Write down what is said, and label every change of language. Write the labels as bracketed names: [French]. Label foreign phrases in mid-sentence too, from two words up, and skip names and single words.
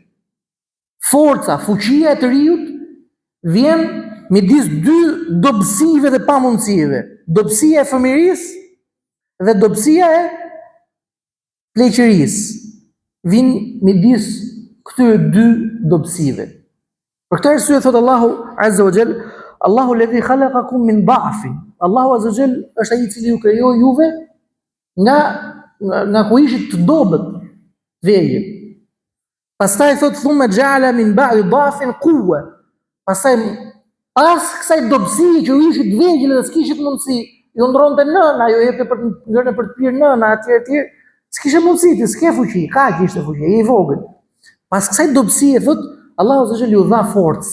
[Albanian] Forca, fuqia e të riut vjen midis dy dobësive dhe pamundësive. Dobësia e fëmirisë dhe dobësia e pleqërisë. Vin midis këtyre dy dobësive. Për këtë arsye thot Allahu [Arabic] عز وجل الله الذي خلقكم من ضعف. [Albanian] Allahu [Arabic] عز وجل [Albanian] është ai i cili ju krijoi juve nga ku ishit të dobët, vegjël. Pastaj thot [Arabic] ثم جعل من بعد ضعف قوة. [Albanian] Pastaj pas kësaj dobësie që ju ishit vegjël dhe s'kishit mundësi, ju ndronte nëna, ju jepte për ngrënë për të pirë nëna, etj. S'kishte mundësi, s'ke fuqi, ka kishte fuqi, i vogël. Pas kësaj dobësie thot Allahu [Arabic] عز وجل [Albanian] ju dha forcë.